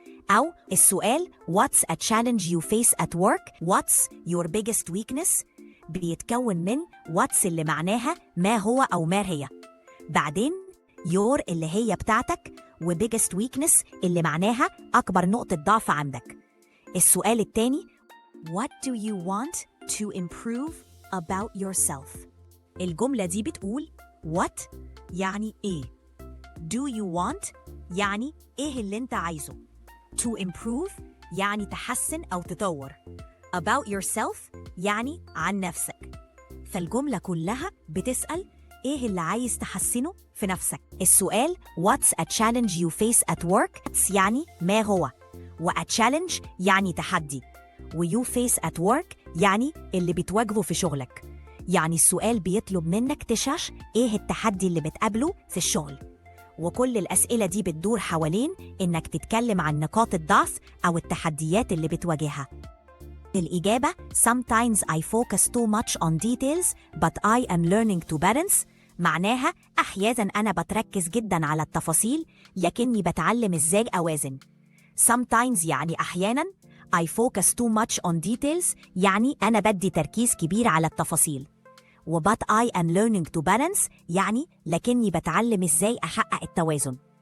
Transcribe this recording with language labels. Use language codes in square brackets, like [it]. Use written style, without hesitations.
[ar] أو السؤال [en] What's a challenge you face at work What's your biggest weakness [ar] بيتكون من What's اللي معناها ما هو أو ما هي، بعدين your اللي هي بتاعتك، و [en] biggest weakness [ar] اللي معناها أكبر نقطة ضعف عندك. السؤال التاني [en] What do you want to improve about yourself. [ar] الجملة دي بتقول What يعني إيه، [en] Do you want [ar] يعني إيه اللي أنت عايزه، [en] To improve [ar] يعني تحسن أو تطور، [en] About yourself [ar] يعني عن نفسك. فالجملة كلها بتسأل إيه اللي عايز تحسنه في نفسك. السؤال [en] What's a challenge you face at work [ar] يعني ما هو، وa-challenge يعني تحدي، و- [en] you face at work [ar] يعني اللي بتواجهه في شغلك. يعني السؤال بيطلب منك تشرح إيه التحدي اللي بتقابله في الشغل. وكل الأسئلة دي بتدور حوالين إنك تتكلم عن نقاط الضعف أو التحديات اللي بتواجهها. الإجابة [en] sometimes I focus too much on details but I am learning to balance. [ar] معناها أحياناً أنا بتركز جداً على التفاصيل لكني بتعلم إزاي أوازن. sometimes يعني أحياناً، [en] I focus too much on details [ar] يعني أنا بدي تركيز كبير على التفاصيل. [en] but I am learning to balance [ar] يعني لكني بتعلم إزاي أحقق التوازن.